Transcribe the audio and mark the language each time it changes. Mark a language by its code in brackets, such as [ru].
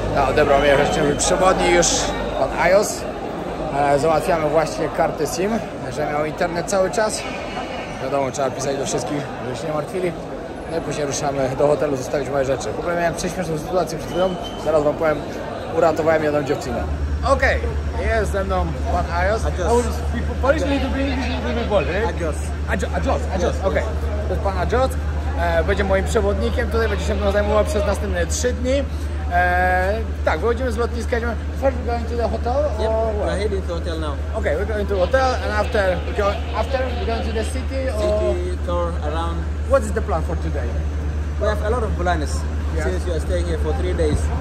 [pl] Odebrał mnie wreszcie mój przewodnik już, pan Ayos. Załatwiamy właśnie kartę SIM, że miał internet cały czas. Wiadomo, trzeba pisać do wszystkich, żeby się nie martwili. No i później ruszamy do hotelu zostawić moje rzeczy. W ogóle miałem prześmieszną sytuację przed chwilą. Zaraz wam powiem, uratowałem jedną dziewczynę. Okej, jest ze mną pan Ayos. [en] Polish need to be English, need to be Polish. [pl] Ajos, okej. To jest pan Ajos. Będzie moim przewodnikiem, tutaj będzie się mną zajmował przez następne 3 dni. Tak, wychodzimy z lotniska. [en] First we're going to the hotel? Yep, we're heading to hotel now. Okay, we're going to the hotel and after we're going to the city or... City tour around. What is the plan for today? We have a lot of plans. Yeah. Since you are staying here for 3 days,